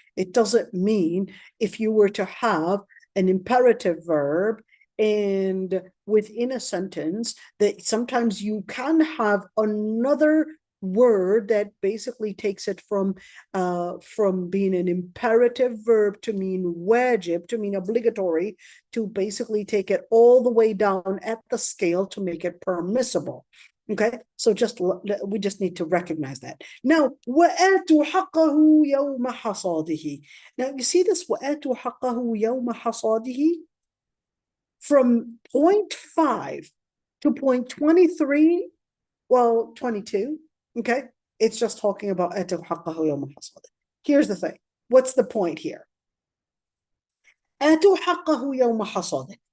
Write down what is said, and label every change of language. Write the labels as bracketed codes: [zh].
[en] It doesn't mean if you were to have an imperative verb and within a sentence that sometimes you can have another word that basically takes it from being an imperative verb to mean wajib, to mean obligatory, to basically take it all the way down at the scale to make it permissible. Okay, so we just need to recognize that. [ar] Now, وَآتُوا حَقَّهُ يَوْمَ حَصَادِهِ. [en] Now, you see this [ar] وَآتُوا حَقَّهُ يَوْمَ حَصَادِهِ? [en] From point 5 to point 23, well, 22, okay? It's just talking about [ar] آتُوا حَقَّهُ يَوْمَ حَصَادِهِ. [en] Here's the thing. What's the point here? [ar] آتُوا حَقَّهُ يَوْمَ حَصَادِهِ.